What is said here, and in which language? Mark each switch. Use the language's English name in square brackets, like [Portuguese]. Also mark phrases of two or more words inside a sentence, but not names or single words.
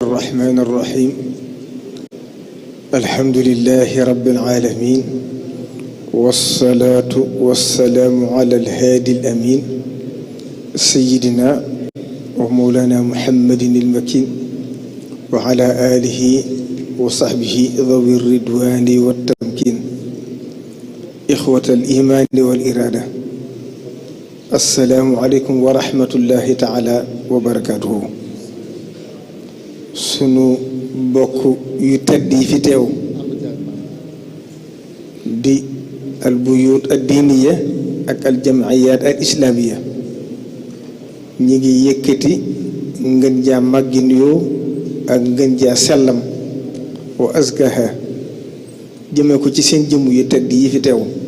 [Arabic] الرحمن الرحيم الحمد لله رب العالمين والصلاة والسلام على الهادي الأمين سيدنا ومولانا محمد المكين وعلى آله وصحبه ذوي الرضوان والتمكين إخوة الإيمان والإرادة السلام عليكم ورحمة الله تعالى وبركاته [Wolof] sunu bokk yu tedd yi fi teew di [Arabic] البيوت الدينية [Wolof] ak [Arabic] الجمعيات الإسلامية [Wolof] ñi ngi yëkkati ngeen jaa màggi nuyoo ak ngeen jaa sellam wa azkaha jëme ko ci seen jëmm yu tedd yi fi teew